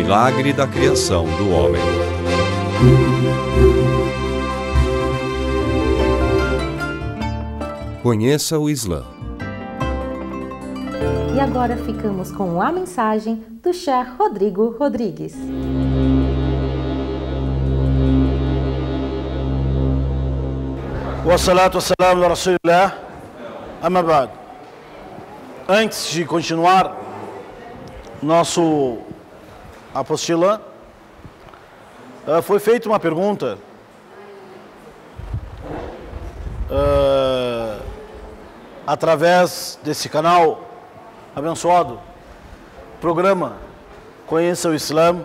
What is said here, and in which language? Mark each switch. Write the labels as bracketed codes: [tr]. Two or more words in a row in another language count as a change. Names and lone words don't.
[pt] milagre da criação do homem. Conheça o Islã. E agora ficamos com a mensagem do Sheikh Rodrigo Rodrigues. [ar] والصلاة والسلام على رسول الله. أما بعد. [pt] Antes de continuar nosso apostila, foi feita uma pergunta através desse canal abençoado, programa Conheça o Islã.